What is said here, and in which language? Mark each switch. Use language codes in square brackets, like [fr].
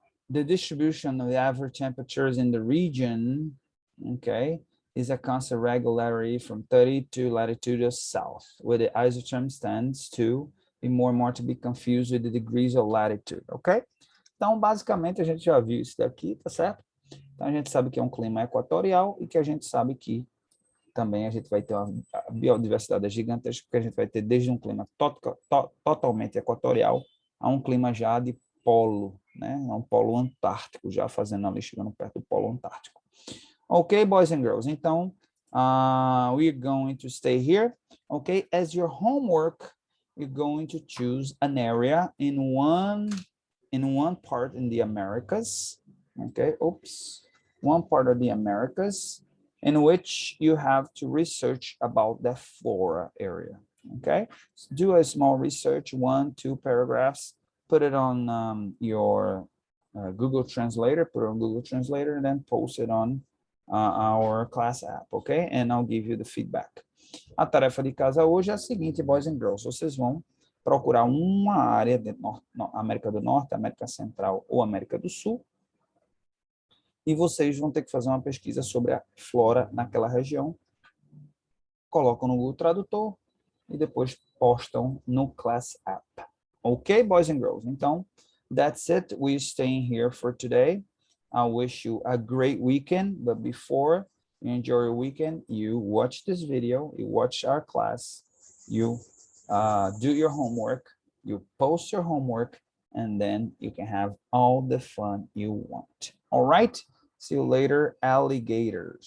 [en] The distribution of the average temperatures in the region, okay, is a constant regularity from 30 to latitude of south, where the isotherm tends to e more to be confused with the degrees of latitude, ok? [pt] Então, basicamente, a gente já viu isso daqui, tá certo? Então, a gente sabe que é um clima equatorial e que a gente sabe que também a gente vai ter uma biodiversidade gigantesca, porque a gente vai ter desde um clima totalmente equatorial a um clima já de polo, né? Um polo antártico, já fazendo ali, chegando perto do polo antártico. [en] Ok, boys and girls, [pt] então, [en] we're going to stay here, ok? As your homework, you're going to choose an area in one part in the Americas, okay? Oops, one part of the Americas, in which you have to research about the Flora area, okay? So do a small research, 1-2 paragraphs, put it on your Google Translator, put it on Google Translator, and then post it on our class app, okay? And I'll give you the feedback. [pt] A tarefa de casa hoje é a seguinte, [en] boys and girls, [pt] vocês vão procurar uma área de América do Norte, América Central ou América do Sul, e vocês vão ter que fazer uma pesquisa sobre a flora naquela região, colocam no Google Tradutor e depois postam no Class App. [en] Ok, boys and girls? [pt] Então, [en] that's it. We're staying here for today. I wish you a great weekend, but before you enjoy your weekend, you watch this video, you watch our class, you do your homework, you post your homework, and then you can have all the fun you want. All right? See you later, alligators.